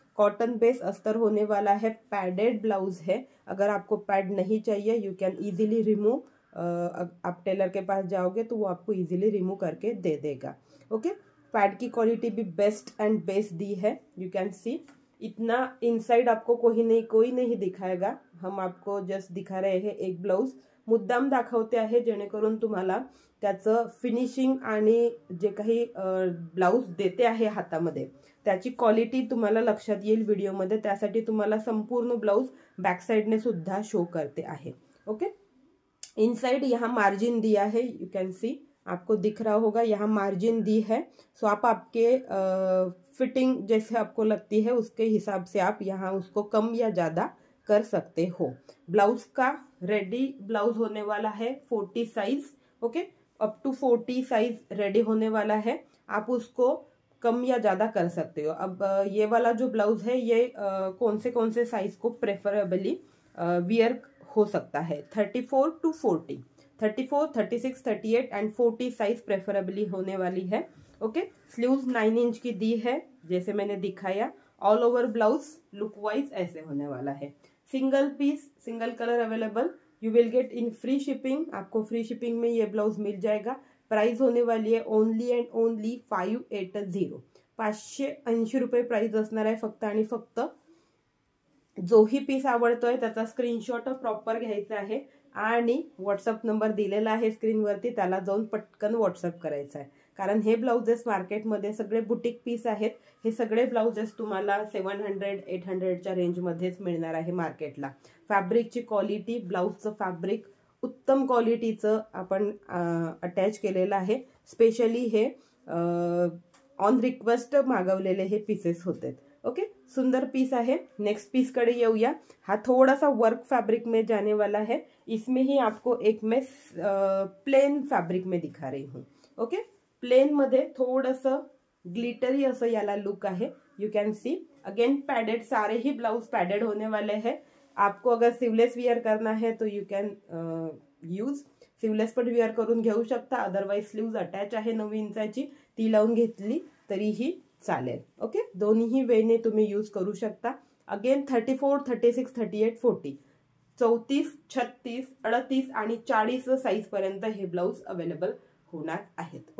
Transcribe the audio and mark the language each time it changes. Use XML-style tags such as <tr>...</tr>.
<hi>Cotton base अस्तर होने वाला है. पैडेड ब्लाउज है. अगर आपको पैड नहीं चाहिए</hi> <en>You can easily remove.</en> <hi>आप टेलर के पास जाओगे तो वो आपको इजीली रिमूव करके दे देगा. ओके, पैड की क्वालिटी भी बेस्ट एंड बेस्ट दी है.</hi> <en>you can see</en> <hi>इतना इनसाइड आपको कोई नहीं दिखाएगा, हम आपको जस्ट दिखा रहे हैं</hi> <mr>एक ब्लाउज मुद्दाम दाखवते आहे जेणेकरून तुम्हाला त्याचं फिनिशिंग आणि जे काही ब्लाउज देते आहे हातामध्ये त्याची क्वालिटी तुम्हाला लक्षात येईल व्हिडिओमध्ये, त्यासाठी तुम्हाला संपूर्ण ब्लाउज बॅक साइडने सुद्धा शो करते आहे।</mr> <hi>ओके, इनसाइड यहाँ मार्जिन दिया है,</hi> <en>you can see,</en> <hi>आपको दिख रहा होगा यहाँ मार्जिन दी है। सो आप आपके फिटिंग जैसे आपको लगती है उसके हिसाब से आप यहाँ उसको कम या ज़्यादा कर सकते हो। ब्लाउज का रेडी ब्लाउज होने वाला है 40 size. Okay, up to 40 size ready होने वाला है, आप उसको कम या ज़्यादा कर सकते हो। अब ये वाला जो ब्लाउज है ये कौन से साइज को प्रेफरेबली वियर हो सकता है, 34 टू 40, 34, 36, 38 एंड 40 साइज प्रेफरेबली होने वाली है। ओके, स्लीव्स 9 इंच की दी है जैसे मैंने दिखाया। All over blouse look wise ऐसे होने वाला है। Single piece single colour available,</hi> <en>you will get in free shipping,</en> <hi>आपको फ्री शिपिंग में ये ब्लाउज मिल जाएगा।</hi> <mr>प्राइस होने वाली आहे ओनली अँड ओनली 580, 580 रुपये प्राइस असणार आहे फक्त आणि फक्त। जोही पीस आवडतोय त्याचा स्क्रीनशॉट प्रॉपर घ्यायचा आहे आणि व्हॉट्सअप नंबर दिलेला आहे स्क्रीनवरती, त्याला जाऊन पटकन व्हॉट्सअप करायचा आहे। कारण हे ब्लाउजेस मार्केटमध्ये सगळे बुटीक पीस आहेत, हे सगळे ब्लाउजेस तुम्हाला 700, 800च्या रेंजमध्येच मिळणार आहे मार्केटला। फॅब्रिकची क्वालिटी, ब्लाउजचं फॅब्रिक उत्तम क्वालिटीचं आपण अटॅच केलेलं आहे। स्पेशली हे ऑन रिक्वेस्ट मागवलेले हे पीसेस होते।</mr> <hi>ओके, सुंदर पीस है। नेक्स्ट पीस</hi> <mr>कड़े येऊया,</mr> <hi>हा थोड़ा सा वर्क फैब्रिक में जाने वाला है। इसमें ही आपको एक मैं प्लेन फैब्रिक में दिखा रही हूँ।</hi> <mr>ओके, प्लेन मध्ये थोडंसं ग्लिटरी असं याला लुक आहे,</mr> <en>You can see.</en> <hi>Again padded, सारे ही ब्लाउज पैडेड होने वाले हैं। आपको अगर सिवलेस वियर करना है तो</hi> <en>you can use</en> <mr>सिवलेस पण वियर करून घेऊ शकता, अदरवाइज स्लीव्ज अटॅच आहे 9 इंचाची, ती लावून घेतली तरीही चालेल। ओके, दोन्ही वेने तुम्ही यूज करू शकता। अगेन 34, 36, 38, 40, 34, 36, 38 आणि 40 साइज पर्यंत हे ब्लाउज अवेलेबल होणार आहेत।</mr>